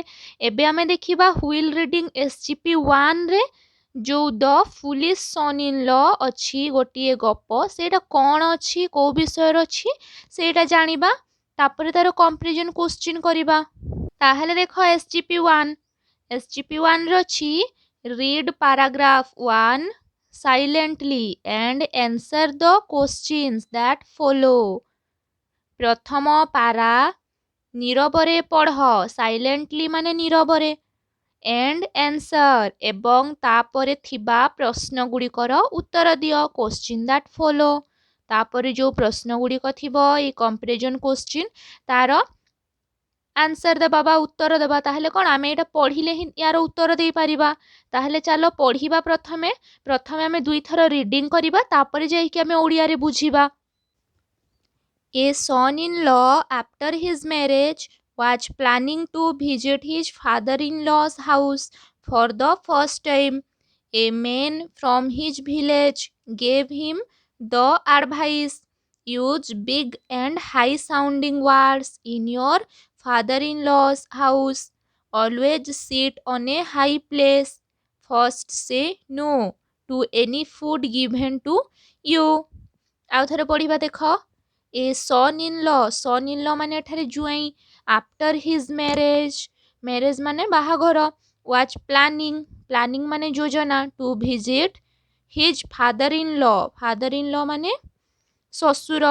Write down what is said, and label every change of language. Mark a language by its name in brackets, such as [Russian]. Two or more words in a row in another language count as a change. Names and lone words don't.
[Odia] ଏବେ ଆମେ ଦେଖିବା [English] wheel reading [Odia] SGP-1ରେ ଯେଉଁ ଦ ଫୁଲିଶ୍ ସନ୍ ଇନ୍ ଲ ଅଛି ଗୋଟିଏ ଗପ, ସେଇଟା କ'ଣ ଅଛି, କେଉଁ ବିଷୟରେ ଅଛି ସେଇଟା ଜାଣିବା। ତାପରେ ତାର [English] comparison question [Odia] କରିବା। ତାହେଲେ ଦେଖ SGP-1ରେ ଅଛି [English] read paragraph 1 silently and answer the questions that follow, [Odia] ପ୍ରଥମ ପାରା ନୀରବରେ ପଢ଼, ସାଇଲେଣ୍ଟଲି ମାନେ ନୀରବରେ, [English] and answer [Odia] ଏବଂ ତାପରେ ଥିବା ପ୍ରଶ୍ନଗୁଡ଼ିକର ଉତ୍ତର ଦିଅ, [English] question that follow, [Odia] ତାପରେ ଯେଉଁ ପ୍ରଶ୍ନଗୁଡ଼ିକ ଥିବ ଏଇ [English] comparison question [Odia] ତାର ଆନ୍ସର ଦେବା ବା ଉତ୍ତର ଦେବା। ତାହେଲେ କ'ଣ ଆମେ ଏଇଟା ପଢ଼ିଲେ ହିଁ ୟାର ଉତ୍ତର ଦେଇପାରିବା। ତାହେଲେ ଚାଲ ପଢ଼ିବା। ପ୍ରଥମେ ଆମେ ଦୁଇଥର ରିଡ଼ିଂ କରିବା, ତାପରେ ଯାଇକି ଆମେ ଓଡ଼ିଆରେ ବୁଝିବା। [English] A son-in-law after his marriage was planning to visit his father-in-law's house for the first time. A man from his village gave him the advice, use big and high-sounding words in your father-in-law's house. Always sit on a high place. First say no to any food given to you. [Odia] ଆଉ ଥରେ ପଢ଼ିବା ଦେଖ। ଏ [English] son in law [Odia] ମାନେ ଏଠାରେ ଜୁଆଇଁ। [English] after his marriage ମାନେ ବାହାଘର। was planning [Odia] ମାନେ ଯୋଜନା। [English] to visit his father in law [Odia] ମାନେ ଶ୍ୱଶୁର।